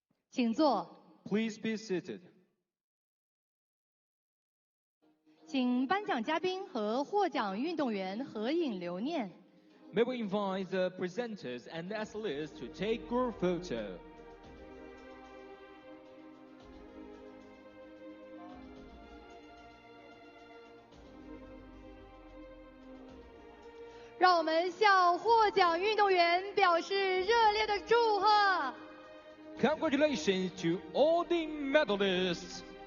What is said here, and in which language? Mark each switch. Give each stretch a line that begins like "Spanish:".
Chinese: 请坐。
English: Please be seated.
Chinese: 请颁奖嘉宾和获奖运动员合影留念。
English: May we invite the presenters and athletes to take group photo.
Chinese: 让我们向获奖运动员表示热烈的祝贺。
English: Congratulations to all the medalists.